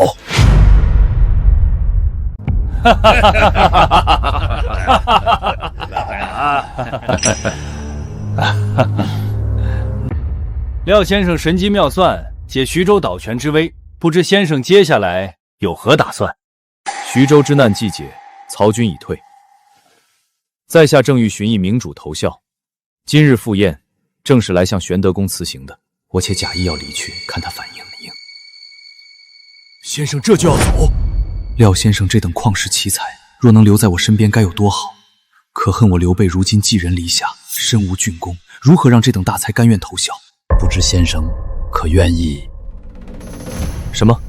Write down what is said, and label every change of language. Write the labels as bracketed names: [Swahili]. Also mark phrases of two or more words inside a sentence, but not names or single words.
[Chinese] 廖先生神机妙算，解徐州倒权之危，不知先生接下来有何打算？徐州之難既解，曹軍已退，在下正欲尋一明主投效，今日赴宴，正是來向玄德公辭行的。我且假意要離去，看他反應不應。先生這就要走？廖先生這等曠世奇才，若能留在我身邊，該有多好！可恨我劉備如今寄人籬下，身無郡功，如何讓這等大才甘願投效？不知先生可願意？什麼？